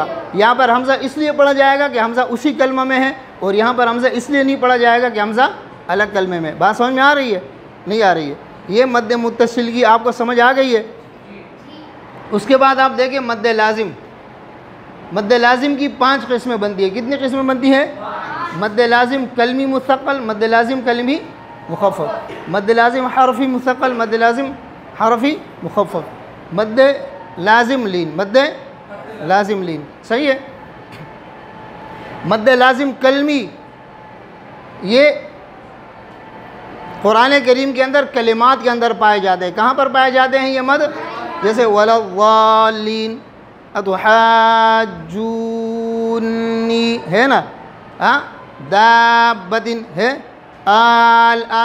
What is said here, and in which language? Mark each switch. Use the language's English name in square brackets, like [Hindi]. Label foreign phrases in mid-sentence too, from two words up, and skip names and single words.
[Urdu] یہاں پر حمزہ اس لیے پڑھا جائے گا کہ حمزہ اسی کلمہ میں ہے، اور یہاں پر حمزہ اس لیے نہیں پڑھا جائے گا کہ حمزہ الگ کلمے میں۔ بات سمجھ میں آ رہی ہے؟ نہیں آ رہی ہے؟ یہ مد متصل کی آپ کو سمجھ آ گئی ہے۔ اس کے بعد آپ دیکھیں مد لازم۔ مد لازم کی 5 قسمیں بنتی ہے۔ کتنی قسمیں بنتی ہیں؟ مد لازم کلمی مثقل، مد لازم کلمی مخفف، مد لازم حرفی مثقل، مد لازم حرفی مخفف، مد لازم لین، مد لازم لین، صحیح ہے؟ مد لازم کلمی، یہ قرآن کریم کے اندر کلمات کے اندر پائے جاتے ہیں۔ کہاں پر پائے جاتے ہیں یہ مد؟ جیسے [Arabic] وَلَا الضَّالِّينَ، [Urdu] اتحاجونی ہے نا، دابۃ ہے، الآن۔